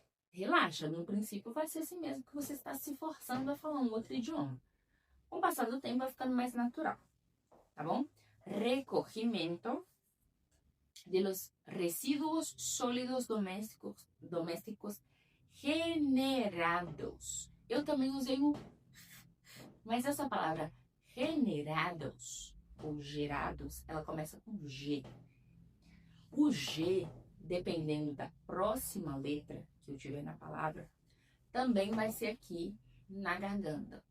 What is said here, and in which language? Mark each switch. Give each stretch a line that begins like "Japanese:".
Portuguese: Relaxa, no princípio vai ser assim mesmo, que você está se forçando a falar um outro idioma. Com o passar do tempo vai ficando mais natural, tá bom?
Spanish: Recogimento de los residuos sólidos domésticos generados.
Portuguese: Eu também usei o... Mas essa palavra generados ou gerados, ela começa com G. O G, dependendo da próxima letra que eu tiver na palavra, também vai ser aqui na garganta.